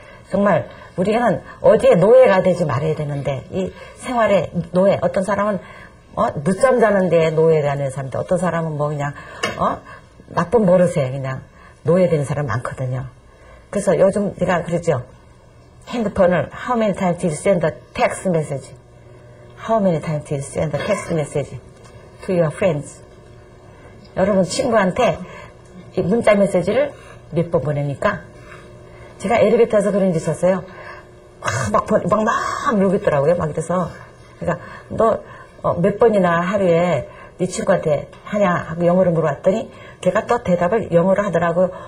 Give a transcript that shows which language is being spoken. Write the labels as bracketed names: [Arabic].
[Korean] 정말 우리는 어디에 노예가 되지 말아야 되는데 이 생활의 노예. 어떤 사람은 늦잠 자는 데에 노예가 되는 사람인데 어떤 사람은 그냥 나쁜 버릇에 그냥 노예되는 사람 많거든요. 그래서 요즘 내가 그러죠. 핸드폰을 [English] How many times did you send a text message? How many times did you send a text message to your friends? [Korean] 여러분 친구한테 이 문자 메시지를 몇 번 보냅니까? 제가 엘리베이터에서 그런 일 있었어요. 막 누르겠더라고요. 막 이래서. 그러니까 너 몇 번이나 하루에 네 친구한테 하냐 하고 영어로 물어봤더니 걔가 또 대답을 영어로 하더라고요.